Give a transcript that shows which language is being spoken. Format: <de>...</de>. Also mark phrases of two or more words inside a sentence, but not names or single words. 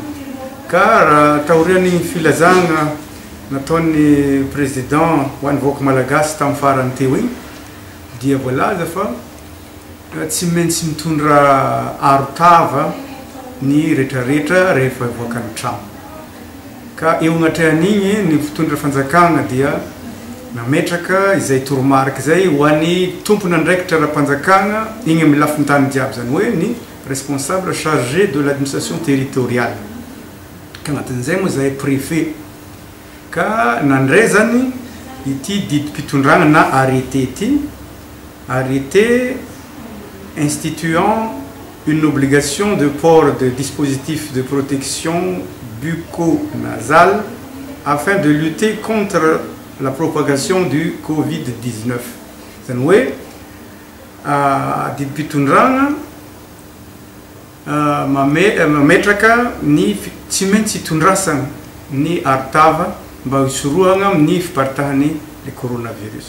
<mg>Ka raha taorian'ny filazana nataon'ny président ho an'ny vahoaka malagasy tamin'ny farany teo igny dia voalaza fa tsy maintsy mitondra arotava ny rehetrarehetra rehefa voaka ny trano. Ka eo agnatrehan'igny ny fitondra fanjakana dia nametraka izay toromarika izay ho an'ny tompona andraikitra ara-panjakana igny amin'ny lafiny tany jiaby, zany hoe ny</mg> <fr>responsable chargé de l'administration territoriale.</fr> <mg>Ka agnatin'izay moa zay préfet. Ka nandray zany ity didim-pitondrana na arrêté ity,</mg> <fr>arrêté instituant une obligation de port de dispositifs de protection bucco-nasale afin de lutter contre la propagation du Covid-19.</fr> <mg>Zany hoe didim-pitondrana mametraka ny tsy maintsy hitondrasana ny arotava mba hisorohana amin'ny fiparitahan'ny le coronavirus.</mg>